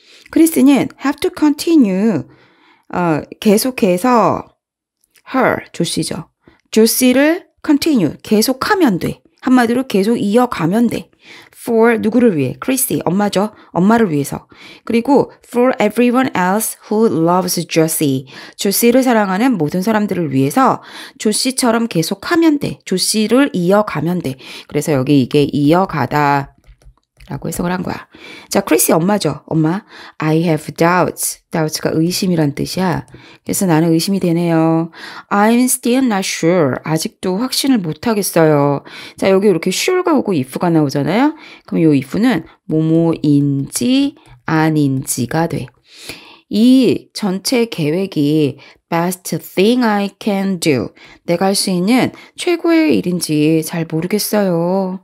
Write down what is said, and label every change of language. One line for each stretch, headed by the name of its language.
English: 크리스는 have to continue.
Korean: 계속해서 her, 조씨죠. 조씨를 continue, 계속하면 돼. 한마디로 계속 이어가면 돼. For 누구를 위해? 크리스, 엄마죠. 엄마를 위해서. 그리고
English: for everyone else who loves Josie.
Korean: 조씨를 사랑하는 모든 사람들을 위해서 조씨처럼 계속하면 돼. 조씨를 이어가면 돼. 그래서 여기 이게 이어가다 라고 해석을 한 거야. 자, 크리스 엄마죠. 엄마.
English: I have doubts.
Korean: doubts가 의심이란 뜻이야. 그래서 나는 의심이 되네요.
English: I'm still not sure.
Korean: 아직도 확신을 못 하겠어요. 자, 여기 이렇게 sure가 오고 if가 나오잖아요. 그럼 이 if는 뭐뭐인지 아닌지가 돼. 이 전체 계획이
English: best thing I can do.
Korean: 내가 할 수 있는 최고의 일인지 잘 모르겠어요.